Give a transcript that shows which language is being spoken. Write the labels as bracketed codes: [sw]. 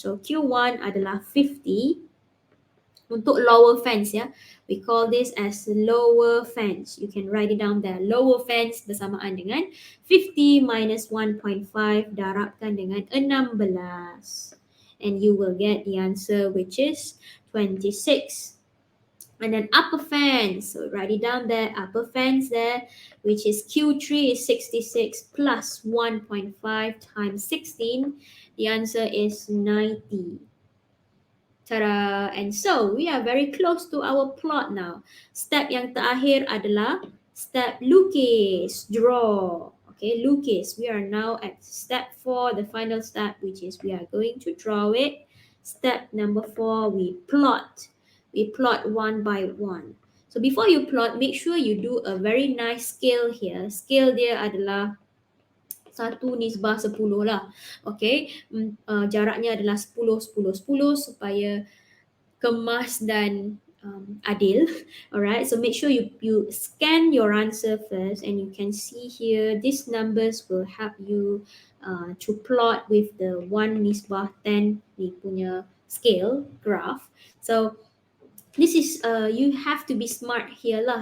[ms] So Q1 adalah 50 untuk lower fence, ya. [en] We call this as lower fence. You can write it down there. [ms] Lower fence bersamaan dengan 50 minus 1.5 darabkan dengan 16. [en] And you will get the answer, which is 26. And then upper fence, so write it down there, upper fence there, which is Q3 is 66 plus 1.5 times 16. The answer is 90. Ta-da! And so we are very close to our plot now. [ms] Step yang terakhir adalah step lukis, draw. Okay, lukis. [en] We are now at step 4, the final step, which is we are going to draw it. Step number 4, we plot. We plot one by one. So before you plot, make sure you do a very nice scale here. [ms] Scale dia adalah 1/10 lah. Okay, jaraknya adalah 10, 10, 10 supaya kemas dan adil. [en] Alright, so make sure you scan your answer first, and you can see here these numbers will help you to plot with the 1/10 [ms] ni punya [en] scale graph. So this is you have to be smart here lah.